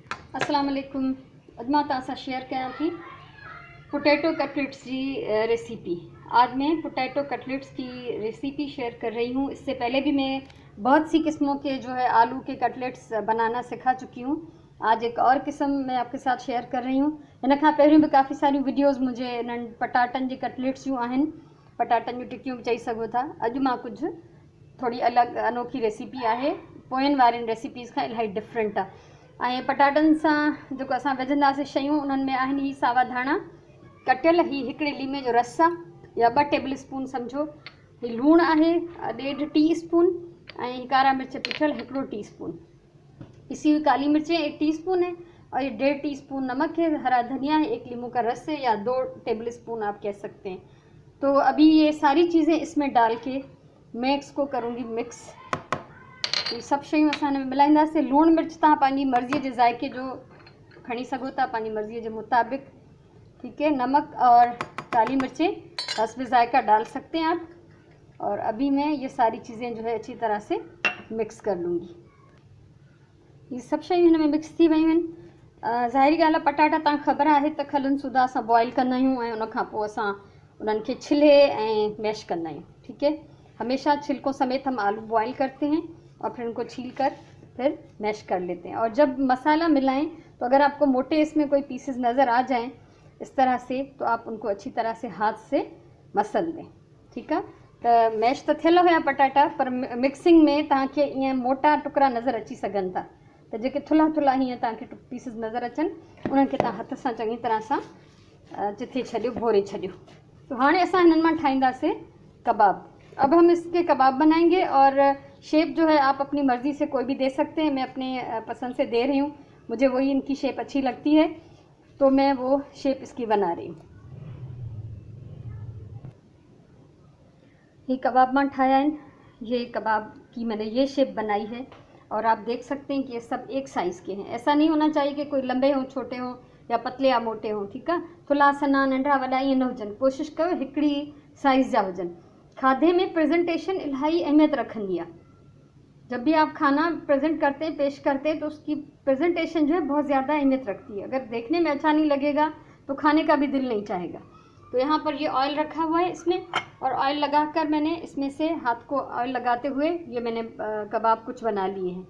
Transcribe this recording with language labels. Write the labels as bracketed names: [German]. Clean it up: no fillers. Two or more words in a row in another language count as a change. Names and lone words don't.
[Arabic] السلام علیکم. [Sindhi] अॼु मां तव्हां सां शेयर कयां थी [English] potato cutlets [Sindhi] की रेसिपी। [Urdu] آج میں [English] potato cutlets [Urdu] کی ریسیپی شیئر کر رہی ہوں. اس سے پہلے بھی میں بہت سی قسموں کے آلو کے کٹلیٹس بنانا سکھا چکی ہوں. آج ایک اور قسم میں آپ کے ساتھ شیئر کر رہی ہوں. [Sindhi] इन खां पहिरियों भी काफ़ी सारी वीडियोज़ मुझे इन्हनि पटाटनि जी कटलेट्स जूं आहिनि, पटाटनि जूं टिकियूं बि चई सघो था। अॼु मां कुझु थोड़ी अलॻि अनोखी रेसिपी आहे, पोयनि वारनि रेसिपीज़ खां इलाही डिफरेंट आहे। ऐं पटाटनि सां जेको असां विझंदासीं शयूं, उन्हनि में आहिनि ही सावा धाणा कटियल, ही हिकिड़े लीमे जो रस आहे या 2 [English] table spoon [Sindhi] सम्झो, ही लूणु आहे 1.5 टीस्पून, ऐं कारा मिर्च पिठल 1 टीस्पून, [Urdu] پسی ہوئی کالی مرچیں 1 ٹی اسپون ہے، اور یہ 1.5 ٹی اسپون نمک ہے، ہرا دھنیا ہے، 1 لیمو کا رس ہے، یا 2 [English] table spoon [Urdu] آپ کہہ سکتے ہیں. تو ابھی یہ ساری چیزیں اس میں ڈال کے میں اس کو کروں گی مکس. [Sindhi] ये सब शयूं असां हिन में मिलाईंदासीं। लूणु मिर्च तव्हां पंहिंजी मर्ज़ीअ जे ज़ाइक़े जो खणी सघो था, पंहिंजी मर्ज़ीअ जे मुताबिक़, [Urdu] ٹھیک ہے. نمک اور کالی مرچیں حسب ذائقہ ڈال سکتے ہیں آپ. اور ابھی میں یہ ساری چیزیں اچھی طرح سے مکس کر لوں گی. [Sindhi] ये सब शयूं हिन में मिक्स थी वयूं आहिनि। ज़ाहिरी ॻाल्हि आहे, पटाटा तव्हां ख़बर आहे त खलनि सुधा असां बॉइल कंदा आहियूं ऐं उन खां पोइ असां उन्हनि खे छिले ऐं मैश कंदा आहियूं, [Urdu] ٹھیک ہے. ہمیشہ چھلکوں سمیت ہم آلو بوائل کرتے ہیں اور پھر ان کو چھیل کر پھر میش کر لیتے ہیں. اور جب مسالا ملائیں تو اگر آپ کو موٹے اس میں کوئی پیسز نظر آ جائیں اس طرح سے، تو آپ ان کو اچھی طرح سے ہاتھ سے مسل دیں، ٹھیک ہے. [Sindhi] तो मैश तो थियल हुआ पटाटा, पर मिक्सिंग में तव्हांखे ईअं मोटा टुकड़ा नज़र अची सघनि था। तो जेके थुल्हा थुल्हा हीअं तव्हांखे पीसेस नज़र अचनि, उन्हनि खे तव्हां हथ सां चङी तरह सां चिथे छॾियो, भोरे छॾियो। तो हाणे असां हिननि मां ठाहींदासीं कबाब। [Urdu] اب ہم اس کے کباب بنائیں گے، اور شیپ آپ اپنی مرضی سے کوئی بھی دے سکتے ہیں. میں اپنے پسند سے دے رہی ہوں، مجھے وہی ان کی شیپ اچھی لگتی ہے، تو میں وہ شیپ اس کی بنا رہی ہوں. یہ کباب [Sindhi] मां ठाया [Urdu] ہے، یہ کباب کی میں نے یہ شیپ بنائی ہے، اور آپ دیکھ سکتے ہیں کہ یہ سب ایک سائز کے ہیں. ایسا نہیں ہونا چاہیے کہ کوئی لمبے ہوں، چھوٹے ہوں، یا پتلے یا موٹے ہوں، ٹھیک ہے. [Sindhi] थुल्हा सन्हा नंढा वॾा ईअं न हुजनि, कोशिश कयो हिकिड़ी साइज़ जा हुजनि। खाधे में प्रेजेंटेशन इलाही अहमियत रखंदी आहे। [Urdu] جب بھی آپ کھانا پریزنٹ کرتے ہیں، پیش کرتے ہیں، تو اس کی پریزنٹیشن بہت زیادہ اہمیت رکھتی ہے. اگر دیکھنے میں اچھا نہیں لگے گا تو کھانے کا بھی دل نہیں چاہے گا. تو یہاں پر یہ آئل رکھا ہوا ہے اس میں، اور آئل لگا کر میں نے اس میں سے ہاتھ کو آئل لگاتے ہوئے یہ میں نے کباب کچھ بنا لیے ہیں.